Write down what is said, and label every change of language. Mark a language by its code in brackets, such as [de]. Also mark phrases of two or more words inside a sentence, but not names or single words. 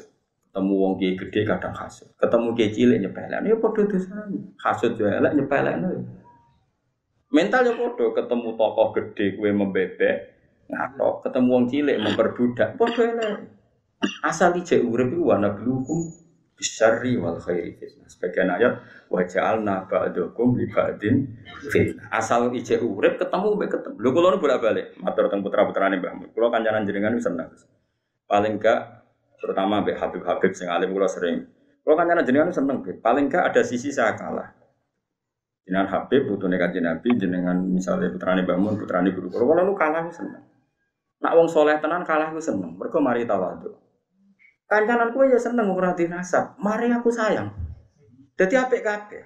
[jv] Ketemu wong kiai gedhe kadang hasud. Ketemu kiai cilik nyepelekno ya padha dosane. Hasud yo elek nyepelekno. Mental ya padha ketemu tokoh gedhe kowe membebek. ngatok, ketemu wong cilik memperbudak. Padha elek. Asal ijek urip iku ana [ar] blukum bisyarri wal khairi fitnah. [id] Sebagian ayat [ar] wa ja'alna ba'dakum li ba'din fitnah. [jv] Asal ijek urip ketemu mbek ketemu. Lho kula nu bolak-balik matur teng putra-putrane Mbah Mun. Kula kancanan jenengan wis seneng. Paling gak terutama mbek Habib-habib sing alim kula sering. Kula kancanan jenengan seneng, [id] paling gak ada sisi saya kalah. [jv] Jenengan Habib putune Kanjeng Nabi, jenengan misalnya putrane Mbah Mun, putrane guru kula nu kalah seneng. Nak wong soleh tenan kalah ku seneng, mergo mari tawadhu. Kancanan kuwi ya seneng ora dinasab, mari aku sayang. Dadi apik kabeh.